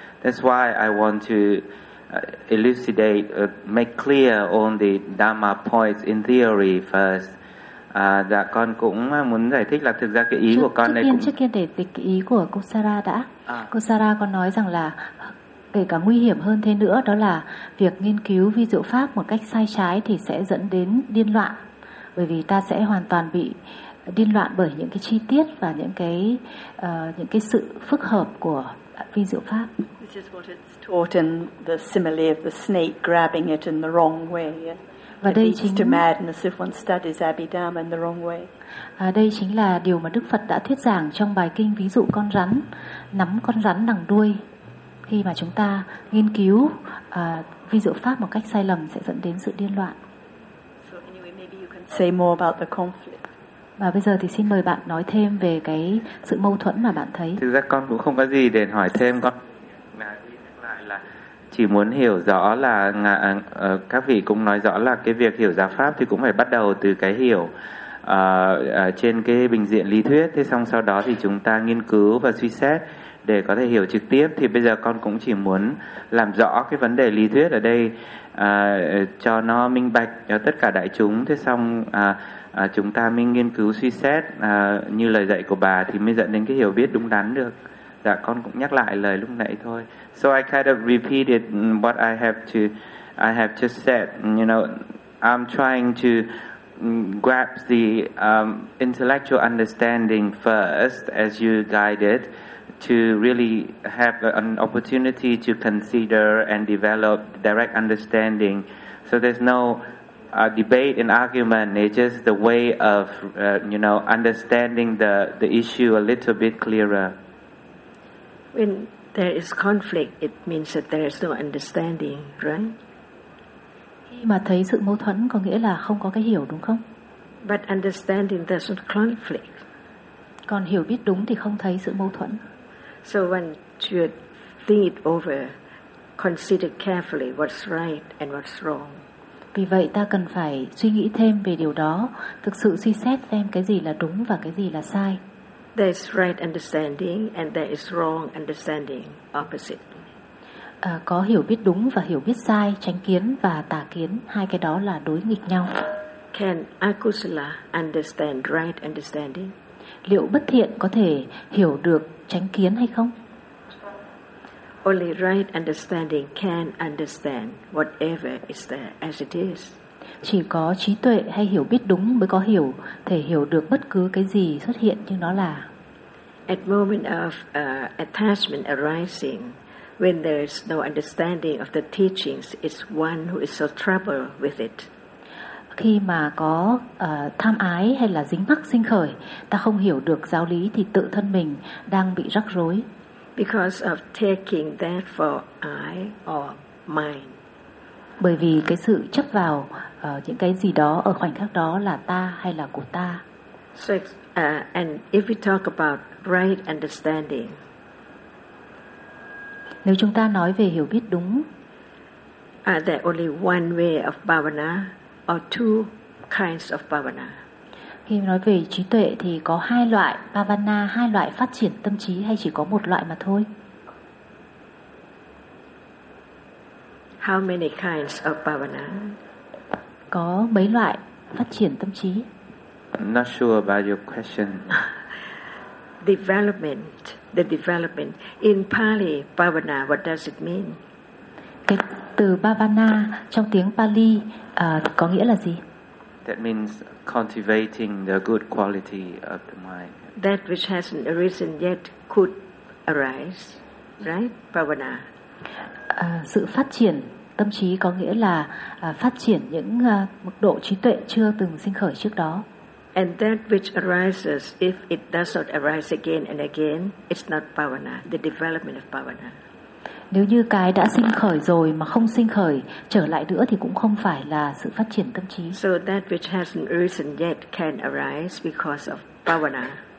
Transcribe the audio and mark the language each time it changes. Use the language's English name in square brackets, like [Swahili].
[English] That's why I want to elucidate, make clear on the Dharma points in theory first. [Vietnamese] Dạ con cũng muốn giải thích là thực ra cái ý trước, của con trước này tiên, cũng trước tiên để tịch ý của cô Sara đã. Cô Sara có nói rằng là kể cả nguy hiểm hơn thế nữa, đó là việc nghiên cứu vi diệu pháp một cách sai trái thì sẽ dẫn đến điên loạn, bởi vì ta sẽ hoàn toàn bị điên loạn bởi những cái chi tiết và những cái sự phức hợp của vi diệu pháp. [English] This is what it's taught in the simile of the snake grabbing it in the wrong way. [Vietnamese] Và [English] it [Vietnamese] đây [English] leads [Vietnamese] chính [English] to madness if one studies Abhidharma in the wrong way. [Vietnamese] À, đây chính là điều mà Đức Phật đã thuyết giảng trong bài kinh ví dụ con rắn, nắm con rắn đằng đuôi. Khi mà chúng ta nghiên cứu vi diệu pháp một cách sai lầm sẽ dẫn đến sự điên loạn. [English] So anyway, maybe you can say more about the conflict. [Vietnamese] Và bây giờ thì xin mời bạn nói thêm về cái sự mâu thuẫn mà bạn thấy. Thực ra con cũng không có gì để hỏi thêm, con chỉ muốn hiểu rõ là các vị cũng nói rõ là cái việc hiểu giáo pháp thì cũng phải bắt đầu từ cái hiểu trên cái bình diện lý thuyết, thế xong sau đó thì chúng ta nghiên cứu và suy xét để có thể hiểu trực tiếp. Thì bây giờ con cũng chỉ muốn làm rõ cái vấn đề lý thuyết ở đây cho nó minh bạch cho tất cả đại chúng, thế xong chúng ta mới nghiên cứu suy xét như lời dạy của bà thì mới dẫn đến cái hiểu biết đúng đắn được. Dạ con cũng nhắc lại lời lúc nãy thôi. [English] So I kind of repeated what I have just said. You know, I'm trying to grasp the intellectual understanding first, as you guided, to really have an opportunity to consider and develop direct understanding. So there's no debate and argument. It's just the way of you know, understanding the issue a little bit clearer. When there is conflict, it means that there is no understanding, right? [Vietnamese] Khi mà thấy sự mâu thuẫn có nghĩa là không có cái hiểu, đúng không? [English] But understanding doesn't conflict. [Vietnamese] Còn hiểu biết đúng thì không thấy sự mâu thuẫn. [English] So one should think it over, consider carefully what's right and what's wrong. [Vietnamese] Vì vậy ta cần phải suy nghĩ thêm về điều đó, thực sự suy xét xem cái gì là đúng và cái gì là sai. [English] There is right understanding and there is wrong understanding, opposite. [Vietnamese] Có hiểu biết đúng và hiểu biết sai, chánh kiến và tà kiến, hai cái đó là đối nghịch nhau. [English] Can Akusala understand right understanding? [Vietnamese] Liệu bất thiện có thể hiểu được chánh kiến hay không? [English] Only right understanding can understand whatever is there as it is. [Vietnamese] Chỉ có trí tuệ hay hiểu biết đúng mới có hiểu thể hiểu được bất cứ cái gì xuất hiện như nó là. [English] At moment of attachment arising, when there is no understanding of the teachings, it's one who is so troubled with it. [Vietnamese] Khi mà có tham ái hay là dính mắc sinh khởi, ta không hiểu được giáo lý thì tự thân mình đang bị rắc rối. [English] Because of taking that for I or mine. [Vietnamese] Bởi vì cái sự chấp vào những cái gì đó ở khoảnh khắc đó là ta hay là của ta. [English] So, and if we talk about right understanding, [Vietnamese] nếu chúng ta nói về hiểu biết đúng, [English] are there only one way of bhavana or two kinds of bhavana? [Vietnamese] Khi nói về trí tuệ thì có hai loại bhavana, hai loại phát triển tâm trí hay chỉ có một loại mà thôi? [English] How many kinds of bhavana? [Vietnamese] Có mấy loại phát triển tâm trí? [English] I'm not sure about your question. The development. In Pali, bhavana, what does it mean? [Vietnamese] Cái từ bhavana trong tiếng Pali có nghĩa là gì? [English] That means cultivating the good quality of the mind. That which hasn't arisen yet could arise, right? Bhavana. [Vietnamese] Sự phát triển tâm trí có nghĩa là phát triển những mức độ trí tuệ chưa từng sinh khởi trước đó. [English] And that which arises, if it does not arise again and again, it's not bhavana, the development of bhavana. [Vietnamese] Nếu như cái đã sinh khởi rồi mà không sinh khởi trở lại nữa thì cũng không phải là sự phát triển tâm trí. [English] So that which hasn't arisen yet can arise because of bhavana.